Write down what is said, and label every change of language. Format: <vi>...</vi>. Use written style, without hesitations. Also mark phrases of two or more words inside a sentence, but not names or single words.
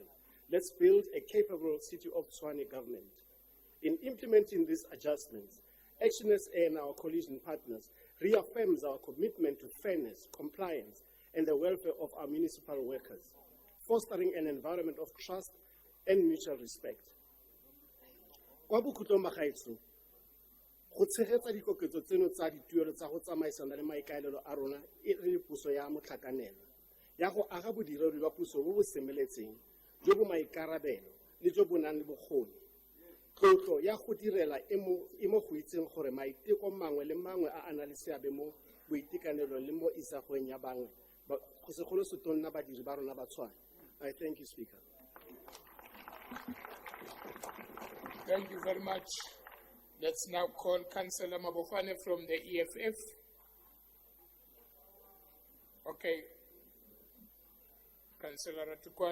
<en>Let's build a capable City of Tshwane government. In implementing these adjustments, Action SA and our coalition partners reaffirms our commitment to fairness, compliance, and the welfare of our municipal workers, fostering an environment of trust and mutual respect.</en> <tn>Kwa bokhutlong ba gaetsho, go tshegetsa dikoketso tseno tsa dituelo tsa go tsamaisana le maikaelelo a rona e re puso ya motlhakanelo ya go aga bodiredi ba puso bo bo semeletseng jo bo maikarabelo le jo bo nang le bokgoni. Tlotlo ya go direla e mo go itseng gore maiteko mangwe le mangwe a na le seabe mo boitekanelong le mo isagweng ya bangwe go segolo setonna badiri ba rona ba Tshwane.</tn> <en>I thank you, Speaker. Thank you very much. Let's now call Councillor Mabofane from the EFF. Okay. Councillor Ratukwan.</en>